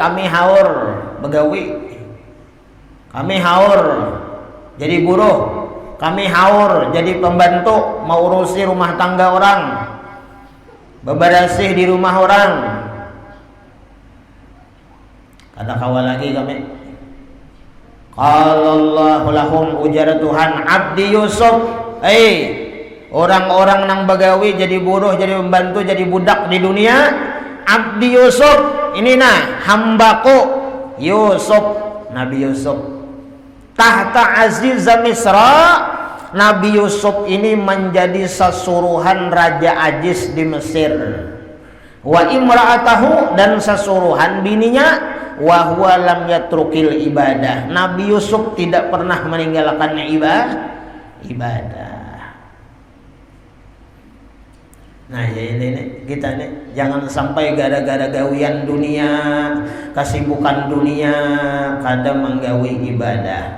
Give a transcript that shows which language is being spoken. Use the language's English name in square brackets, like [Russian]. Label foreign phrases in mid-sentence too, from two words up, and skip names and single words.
[Banjar] Kami haur begawi, kami haur jadi buruh, kami haur jadi pembantu, mau urusi rumah tangga orang, bebersih di rumah orang. Kada kawal lagi kami. [Arabic] قال الله لهم, [Banjar] ujar Tuhan, abdi Yusuf, orang-orang nang begawi jadi buruh, jadi pembantu, jadi budak di dunia, abdi Yusuf ini nah hambaku Yusuf, Nabi Yusuf. [Arabic] تحت عزيز مصر, [Banjar] Nabi Yusuf ini menjadi sasuruhan Raja Aziz di Mesir. [Arabic] وامرأته, [Banjar] dan sasuruhan bininya. [Arabic] وهو لم يترك العبادة. [Banjar] Nabi Yusuf tidak pernah meninggalkan ibadah. Nah ini kita nih jangan sampai gara-gara gawian dunia, kesibukan dunia, kada menggawi ibadah.